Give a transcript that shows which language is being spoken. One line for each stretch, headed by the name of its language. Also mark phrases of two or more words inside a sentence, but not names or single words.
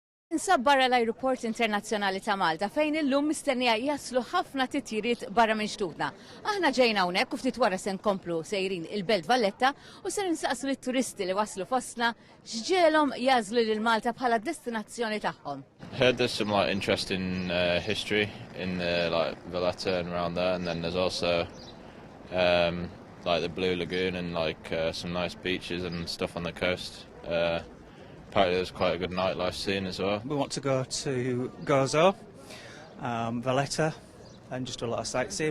Maltese: Insab barra l-Ajruport Internazzjonali ta' Malta fejn illum mistennija jaslu ħafna titjiriet barra minn xtutna. Aħna ġejna hawnhekk u ftit wara se nkomplu sejrin il-Belt Valletta u se ninsaqsu lit-turisti li waslu fostna x'ġielhom jażlu lil Malta bħala destinazzjoni tagħhom.
English: Heard there's some interesting history in the Valletta and around there, and then there's also the Blue Lagoon and some nice beaches and stuff on the coast. Apparently there's quite a good nightlife scene as well. We want to go to Gozo, Valletta, and just do a lot of sightseeing.